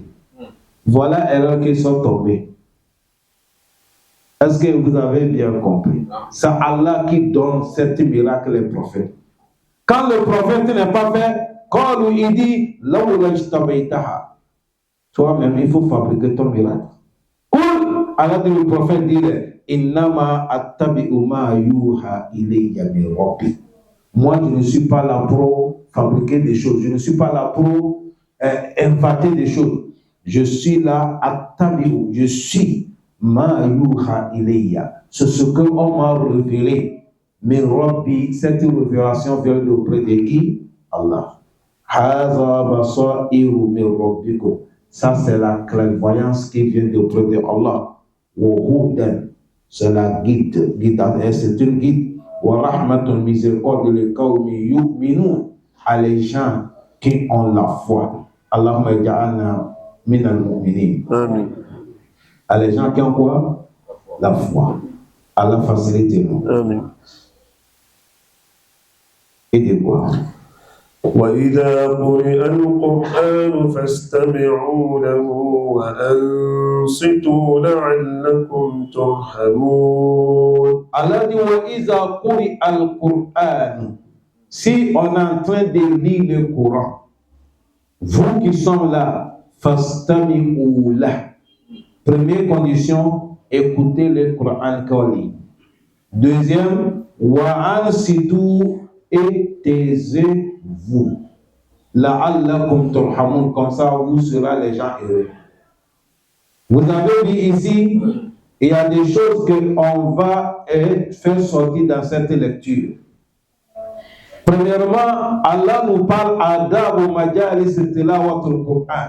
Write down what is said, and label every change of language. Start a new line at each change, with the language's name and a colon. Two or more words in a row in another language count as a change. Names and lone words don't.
French: Voilà l'erreur qu'ils sont tombés. Est-ce que vous avez bien compris? C'est Allah qui donne cet miracle aux prophètes. Quand le prophète n'est pas fait, quand il dit toi-même, il faut fabriquer ton miracle. Ou Allah dit le prophète dit
Arabic: إنما أتبع ما يوحى إلي من ربي.
French: Moi, je ne suis pas là pour fabriquer des choses. Je ne suis pas là pour inventer des choses. Je suis là attabi'u. Je suis
Arabic: ما يوحى إلي.
French: C'est ce que on m'a révélé. Mais Rabbi, cette révélation vient auprès de qui? Allah.
Arabic: هذا بصائر من ربكم.
French: Ça, c'est la clairvoyance qui vient auprès de Allah.
Arabic: وهدى,
French: c'est la guide. C'est une guide.
Arabic: ورحمة, miséricorde لقوم يؤمنون,
French: à les gens qui ont la foi.
Arabic: اللهم اجعلنا من المؤمنين.
French: Amen. À les gens qui ont quoi? La foi. Allah facilite-nous. Amen. Aidez-moi.
Arabic: وإذا قرئ القرآن فاستمعوا له وأنصتوا لعلكم ترحمون. Allah dit وإذا قرئ القرآن.
French: Si on est en train de lire le Coran, vous qui sommes là,
Arabic: فاستمعوا له.
French: Première condition, écoutez le Coran qu'on lit. Deuxième,
Arabic: وأنصتوا,
French: et taisez-vous.
Arabic: لعلكم ترحمون,
French: comme ça vous serez les gens heureux. Vous avez vu ici, il y a des choses qu'on va faire sortir dans cette lecture. Premièrement, Allah nous parle
Arabic: آداب مجالس تلاوة القرآن.